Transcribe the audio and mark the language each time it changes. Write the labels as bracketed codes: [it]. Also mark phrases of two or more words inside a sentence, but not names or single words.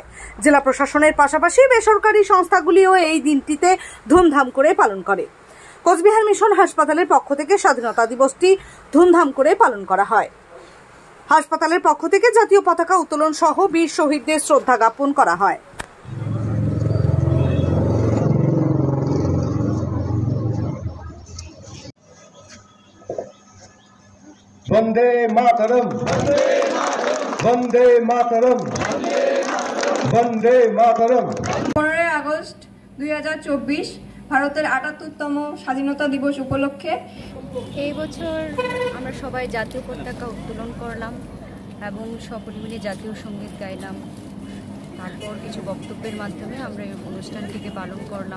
[bn] জেলা প্রশাসনের পাশাপাশি বেসরকারি সংস্থাগুলিও এই দিনটিতে ধুমধাম করে পালন করে। কোচবিহার মিশন হাসপাতালের পক্ষ থেকে স্বাধীনতা দিবসটি ধুমধাম করে পালন করা হয়। হাসপাতালের পক্ষ থেকে জাতীয় পতাকা উত্তোলন সহ বীর শহীদদের শ্রদ্ধা জ্ঞাপন করা হয়। [sa] वंदे मातरम, वंदे मातरम, वंदे मातरम। [bn] 15 আগস্ট 2024 ভারতের ৭৮তম স্বাধীনতা দিবস উপলক্ষে এই বছর আমরা সবাই জাতীয় পতাকা উত্তোলন করলাম এবং সপরিমাণে জাতীয় সঙ্গীত গাইলাম। তারপর কিছু বক্তব্যের মাধ্যমে আমরা এই অনুষ্ঠানটিকে পালন করলাম।